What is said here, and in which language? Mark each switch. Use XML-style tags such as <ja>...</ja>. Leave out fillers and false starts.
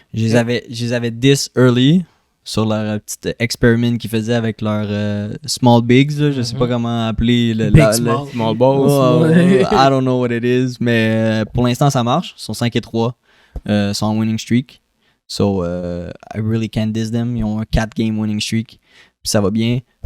<fr>Je les avais 10 early sur leur petit experiment qu'ils faisaient avec leur small bigs. Là. Je sais pas comment appeler</fr> <en>Big small. Small balls. Oh,</en> <fr>Ouais.</fr> <en>I don't know what it is,</en> <fr>mais pour l'instant, ça marche. Ils sont 5-3. Ils sont en winning streak.</fr> <en>So, I really can't diss them.</en> <fr>Ils ont un 4-game winning streak. Puis ça va bien.</fr>